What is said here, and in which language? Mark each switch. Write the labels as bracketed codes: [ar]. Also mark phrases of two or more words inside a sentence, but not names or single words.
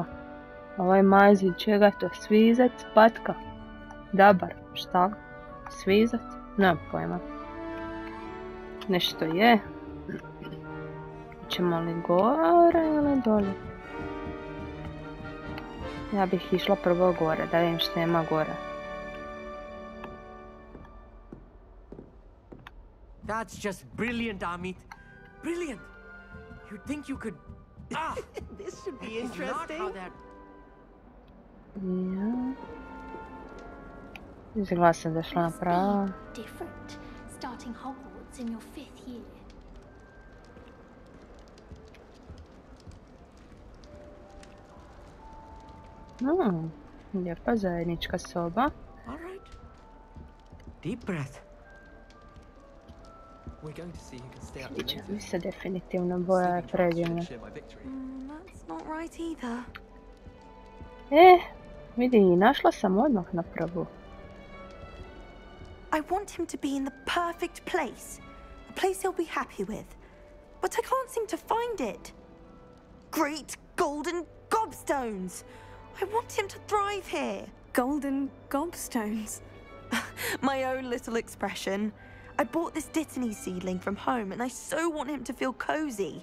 [hr] Ovo je mazin, čega to? Svizac, patka, dabar, šta? Svizac? Nemam pojma. Nešto je. Ćemo li gore ili dolje? Ja bih išla prvo gore, da vidim što ima gore. [en] That's just brilliant, Amit. Brilliant. You'd think you could... Ah! This should be interesting. Not how that... [hr] Ja. Izgleda sam došla na pravo. [en] Different, starting Hogwarts in your 5th year. [hr] Lijepa zajednička soba. [en] All right. Deep breath. [hr] Sviđa mi se definitivno, boja je predivna. [en] That's not right either. [hr] Vidi, našla sam odmah na prvu. [en] I want him to be in the perfect place. A place he'll be happy with. But I can't seem to find it. Great golden gobstones! I want him to thrive here. Golden gobstones? My own little expression. I bought this Dittany seedling from home and I so want him to feel cozy.